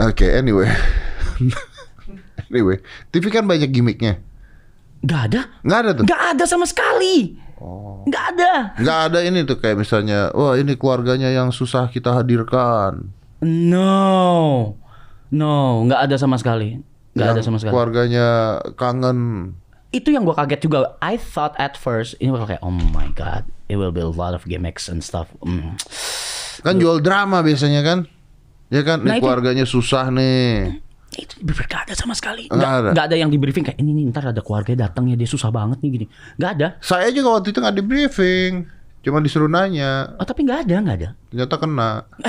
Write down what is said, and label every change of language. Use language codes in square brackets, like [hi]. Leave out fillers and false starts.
[en] Anyway. [id] TV kan banyak gimmicknya. Nggak ada. Nggak ada tuh? Nggak ada sama sekali. Oh. Nggak ada. Nggak ada ini tuh kayak misalnya, wah ini keluarganya yang susah kita hadirkan. [en] No, [id] nggak ada sama sekali. Nggak ada sama sekali. Keluarganya kangen. Itu yang gue kaget juga. [en] I thought at first [id] ini bakal kayak, [en] oh my god, it will be a lot of gimmicks and stuff. [id] Kan jual drama biasanya kan, ya kan? Nah, nih keluarganya susah nih. Itu gak ada sama sekali. Nggak Nggak ada yang di briefing kayak ini nih, ntar ada keluarga datang ya, dia susah banget nih gini. Nggak ada. Saya juga waktu itu nggak di briefing, cuma disuruh nanya. Oh, tapi nggak ada. Ternyata kena.